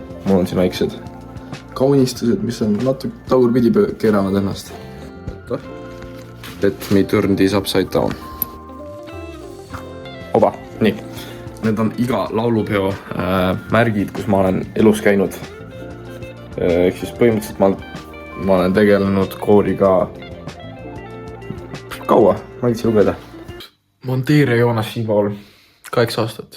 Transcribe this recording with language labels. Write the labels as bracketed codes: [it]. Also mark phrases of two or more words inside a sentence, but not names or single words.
[et] Mul on siin väiksed kaunistused, mis on natuke tagurpidi keeranud ennast. [en] Let me turn this upside down. [et] Oba, nii. Need on iga laulupeo märgid, kus ma olen elus käinud. Ehk siis põhimõtteliselt ma olen tegelenud kooriga kaua, ma võiksin lugeda. Monteere Joonas Siibaal 8 aastat.